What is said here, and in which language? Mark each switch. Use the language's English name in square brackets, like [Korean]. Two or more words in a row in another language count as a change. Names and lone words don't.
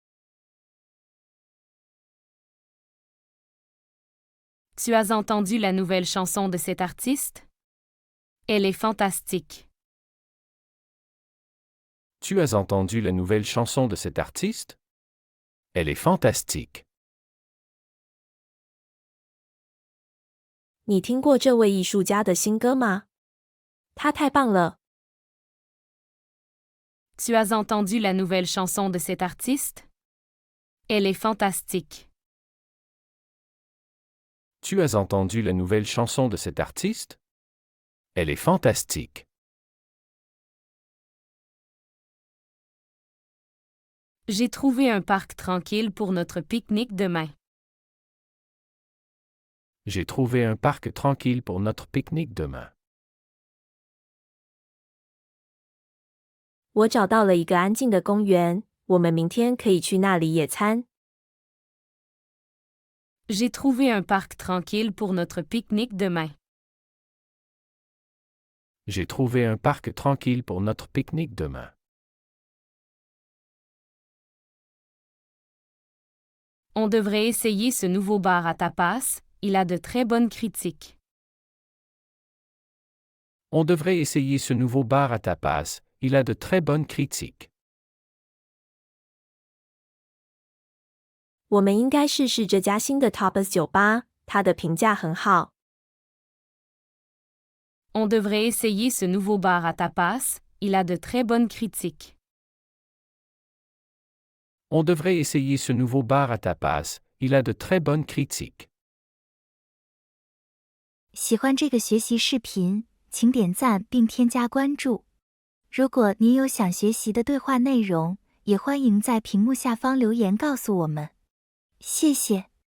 [French] Tu as entendu la nouvelle chanson de cet artiste? Elle est fantastique. Tu as entendu la nouvelle chanson de cet artiste? Elle est fantastique. [Chinese] 你听过这位艺术家的新歌吗？他太棒了！ [French] Tu as entendu la nouvelle chanson de cet artiste? Elle est fantastique. Tu as entendu la nouvelle chanson de cet artiste? Elle est fantastique. J'ai trouvé un parc tranquille pour notre pique-nique demain. J'ai trouvé un parc tranquille pour notre pique-nique demain. [Chinese] 我找到了一个安静的公园，我们明天可以去那里野餐。 [French] J'ai trouvé un parc tranquille pour notre pique-nique demain. J'ai trouvé un parc tranquille pour notre pique-nique demain. On devrait essayer ce nouveau bar à tapas, il a de très bonnes critiques. On devrait essayer ce nouveau bar à tapas, il a de très bonnes critiques. [Chinese] 我们应该试试这家新的 Tapas 酒吧，它的评价很好。 [French] On devrait essayer ce nouveau bar à tapas, Il a de très bonnes critiques. On devrait essayer ce nouveau bar à tapas, il a de très bonnes critiques. [Chinese] 喜欢这个学习视频，请点赞并添加关注。如果您有想学习的对话内容，也欢迎在屏幕下方留言告诉我们。谢谢。